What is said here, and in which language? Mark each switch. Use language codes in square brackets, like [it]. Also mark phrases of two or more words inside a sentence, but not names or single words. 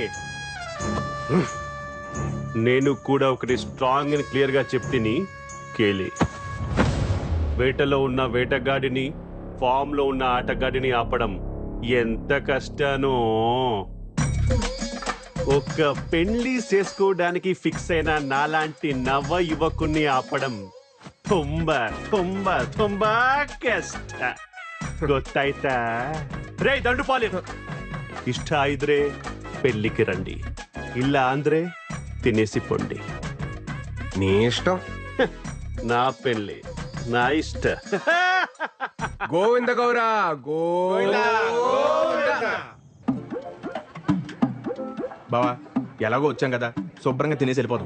[te] నేను కూడా ఒకటి స్ట్రాంగ్ అని క్లియర్ గా చెప్తిని కేలి. వేటలో ఉన్న వేటగాడిని, ఫామ్ లో ఉన్న ఆటగాడిని ఆపడం ఎంత కష్టానో. ఒక్క పెళ్లి చేసుకోవడానికి ఫిక్స్ అయిన నాలాంటి నవ యువకుణ్ణి ఆపడం [kn] ತುಂಬಾ ತುಂಬಾ ತುಂಬಾ ಕಷ್ಟ. ಗೊತ್ತಾಯ್ತಾ? ರೇ ದಂಡುಪಾಳ್ಯ, ಇಷ್ಟ ಇದ್ರೆ [te] పెళ్లికి రండి, [kn] ಇಲ್ಲ ಅಂದ್ರೆ [te] తినేసి పొండి. నీ ఇష్టం. నా పెళ్లి నా ఇష్ట. గోవింద గౌరా, బావా ఎలాగో వచ్చాం కదా, శుభ్రంగా తినేసి వెళ్ళిపోతాం.